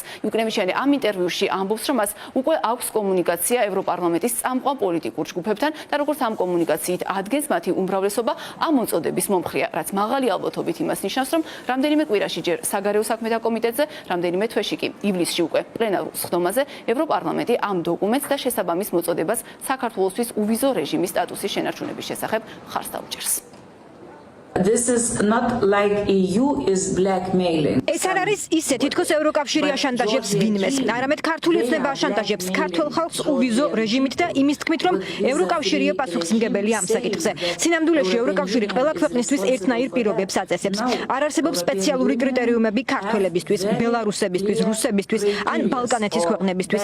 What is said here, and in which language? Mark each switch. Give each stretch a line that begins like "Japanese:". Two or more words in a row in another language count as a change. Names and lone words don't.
Georgian: იუკნევიჩიანი ამ ინტერვიუში ამბობს, რომ მას უკვე აქვს კომუნიკაცია ევროპარლამენტის წამყვან პოლიტიკურ ჯგუფებთან და როგორც ამ კომუნიკაციით ადგენს, მათი უმრავლესობა ამ მოწოდების მომხრეა, რაც მაღალი ალბათობით იმას ნიშნავს, რომ რამდენიმე კვირაში ჯერ საგარეო საქმეთა კომიტეტზე, რამდენიმე თვეში კი ივლისში უკვე პლენარულ სხდომაზე ევროპარლამენტი ამ დოკუმენტს და შესაბამის მოწოდებას საქართველოსთვის უვიზო რეჟიმის სტატუსის შენარჩუნების შესახებ მხარს დაუჭერს.
English: This is not like EU is blackmailing.
Georgian: ეს არ არის ისე, თითქოს ევროკავშირი აშანტაჟებს ვინმეს. არამედ ქართული ოცნება აშანტაჟებს ქართველ ხალხს უვიზო რეჟიმით და იმის თქმით, რომ ევროკავშირია პასუხისმგებელი ამ საკითხზე. სინამდვილეში ევროკავშირი ყველა ქვეყნისთვის ერთნაირ პირობებს აწესებს. არ არსებობს სპეციალური კრიტერიუმები ქართველებისთვის, ბელარუსებისთვის, რუსებისთვის ან ბალკანეთის ქვეყნებისთვის.